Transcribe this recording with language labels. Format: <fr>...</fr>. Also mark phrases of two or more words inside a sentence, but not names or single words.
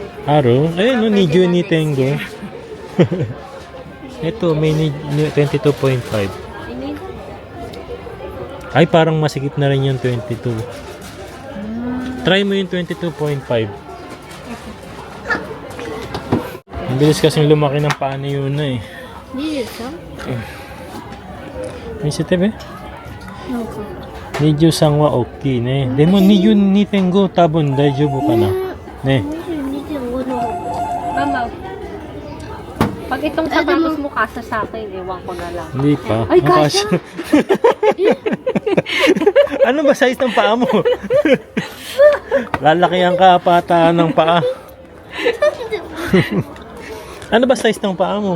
<tl>Aro? Ayun o,</tl> <ja>二十二点五.</ja> <tl>Ito, may 22.5. Ay, parang masikip na rin yung 22. Try mo yung 22.5. Ang bilis kasing lumaki ng paa ni Yuna eh. 23?</tl> <ja>見せてべ。なんか 23は大きいね。でも22.5多分大丈夫かな。ね。 22.5 の方</ja> <tl>Mama, pag itong sapatos mo kasa sa akin, ewan ko na lang. Hindi pa. Ay, Makasya. Ano ba size ng paa mo? Lalaki ang kapataan ng paa. Ano ba size ng paa mo?</tl>